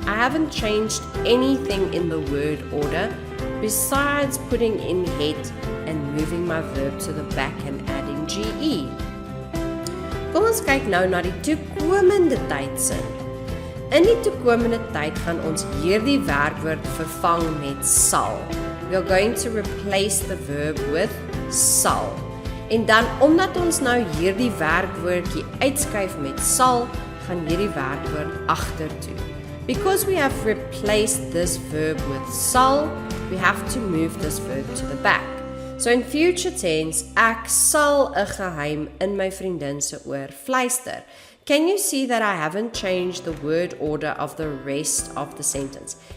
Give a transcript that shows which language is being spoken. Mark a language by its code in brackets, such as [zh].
[en] I haven't changed anything in the word order besides putting in het and moving my verb to the back and adding GE. [af] Kom ons kyk nou na die toekomende tydsin. In die toekomende tyd gaan ons hierdie werkwoord vervang met sal. [en] We are going to replace the verb with sal. [af] En dan, omdat ons nou hierdie werkwoordjie uitskuif met sal, gaan hierdie werkwoord agtertoe. [en] Because we have replaced this verb with sal, we have to move this verb to the back. So in future tense, [af] ek sal 'n geheim in my vriendin se oor fluister. [en] Can you see that I haven't changed the word order of the rest of the sentence?